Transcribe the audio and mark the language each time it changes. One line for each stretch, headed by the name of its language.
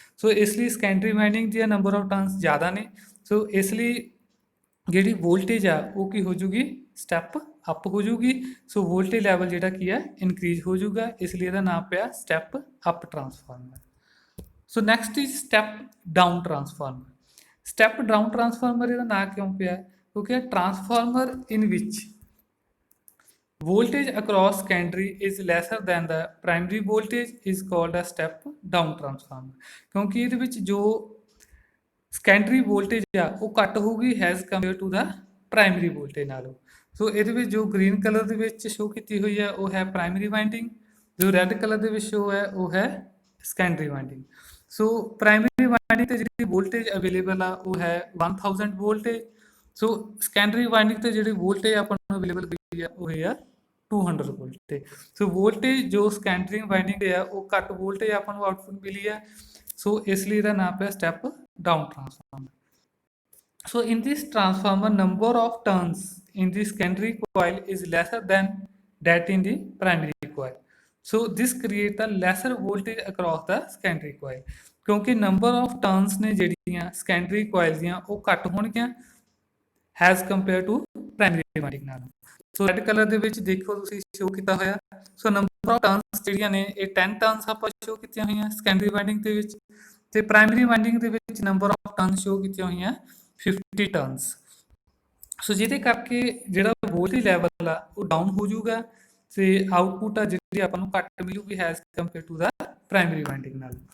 Punjabi: ਸੋ ਇਸ ਲਈ secondary winding ਦੀਆਂ ਨੰਬਰ ਆਫ ਟਰਨਸ ਜ਼ਿਆਦਾ ਨੇ। ਸੋ ਇਸ ਲਈ ਜਿਹੜੀ ਵੋਲਟੇਜ ਆ ਉਹ ਕੀ ਹੋ ਜੂਗੀ ਸਟੈਪ ਅਪ ਹੋ ਜੂਗੀ। ਸੋ ਵੋਲਟੇਜ ਲੈਵਲ ਜਿਹੜਾ ਕੀ ਆ ਇਨਕਰੀਜ਼ ਹੋ ਜੂਗਾ, ਇਸ ਲਈ ਇਹਦਾ ਨਾਮ ਪਿਆ step up transformer.
English: So next is step down transformer.
Punjabi: Step down transformer ਇਹਦਾ ਨਾਮ ਕਿਉਂ ਪਿਆ ਕਿਉਂਕਿ transformer in which
English: voltage across secondary is lesser than the primary voltage is called a step down transformer।
Punjabi: ਕਿਉਂਕਿ ਇਹਦੇ ਵਿੱਚ ਜੋ ਸੈਕੰਡਰੀ ਵੋਲਟੇਜ ਆ ਉਹ ਘੱਟ ਹੋਊਗੀ
English: as compare to the
Punjabi: primary voltage ਨਾਲੋਂ। ਸੋ ਇਹਦੇ ਵਿੱਚ ਜੋ ਗ੍ਰੀਨ ਕਲਰ ਦੇ ਵਿੱਚ ਸ਼ੋ ਕੀਤੀ ਹੋਈ ਹੈ ਉਹ ਹੈ ਪ੍ਰਾਇਮਰੀ ਵਾਈਂਡਿੰਗ, ਜੋ ਰੈੱਡ ਕਲਰ ਦੇ ਵਿੱਚ ਸ਼ੋ ਹੈ ਉਹ ਹੈ ਸੈਕੰਡਰੀ ਵਾਈਂਡਿੰਗ। ਸੋ ਪ੍ਰਾਇਮਰੀ ਵਾਈਂਡਿੰਗ ਤੇ ਜਿਹੜੀ ਵੋਲਟੇਜ ਅਵੇਲੇਬਲ ਆ ਉਹ ਹੈ 1000 ਵੋਲਟੇਜ। ਸੋ ਸੈਕੰਡਰੀ ਵਾਈਂਡਿੰਗ ਤੇ ਜਿਹੜੀ ਵੋਲਟੇਜ ਆਪਾਂ ਨੂੰ ਅਵੇਲੇਬਲ ਹੋਈ ਆ ਉਹ ਹੈ 200 ਵੋਲਟੇਜ। ਸੋ ਵੋਲਟੇਜ ਜੋ ਸੈਕੰਡਰੀ ਵਾਈਂਡਿੰਗ ਤੇ ਆ ਉਹ ਘੱਟ ਵੋਲਟੇਜ ਆਪਾਂ ਨੂੰ ਆਊਟਪੁੱਟ ਮਿਲੀ ਆ। ਸੋ ਇਸ ਲਈ ਇਹਦਾ ਨਾਮ ਪਿਆ step down transformer.
English: So in this transformer, number of turns in the secondary coil is lesser than that in the primary coil. So this create a lesser voltage across the secondary coil।
Punjabi: ਕਿਉਂਕਿ number of turns ਨੇ ਜਿਹੜੀਆਂ secondary coil ਦੀਆਂ ਉਹ ਘੱਟ ਹੋਣਗੀਆਂ
English: as compared to
Punjabi: primary winding ਨਾਲ। ਸੋ red colour ਦੇ ਵਿੱਚ ਦੇਖੋ ਤੁਸੀਂ ਸ਼ੋ ਕੀਤਾ ਹੋਇਆ। ਸੋ ਨੰਬਰ ਆਫ ਟਰਨਸ ਜਿਹੜੀਆਂ ਨੇ ਇਹ 10 ਟਰਨਸ ਆਪਾਂ ਸ਼ੋ ਕੀਤੀਆਂ ਹੋਈਆਂ ਸੈਕੰਡਰੀ ਵਾਈਂਡਿੰਗ ਦੇ ਵਿੱਚ, ਤੇ ਪ੍ਰਾਇਮਰੀ ਵਾਈਂਡਿੰਗ ਦੇ ਵਿੱਚ ਨੰਬਰ ਆਫ ਟਰਨਸ ਸ਼ੋ ਕੀਤੀਆਂ ਹੋਈਆਂ 50 ਟਰਨਸ। ਸੋ ਜਿਹਦੇ ਕਰਕੇ ਜਿਹੜਾ ਵੋਲਟੇਜ ਲੈਵਲ ਆ ਉਹ ਡਾਊਨ ਹੋ ਜਾਊਗਾ ਤੇ ਆਊਟਪੁੱਟ ਆ ਜਿਹੜੀ ਆਪਾਂ ਨੂੰ ਘੱਟ ਮਿਲੂਗੀ
English: as compare to the
Punjabi: primary winding ਨਾਲ।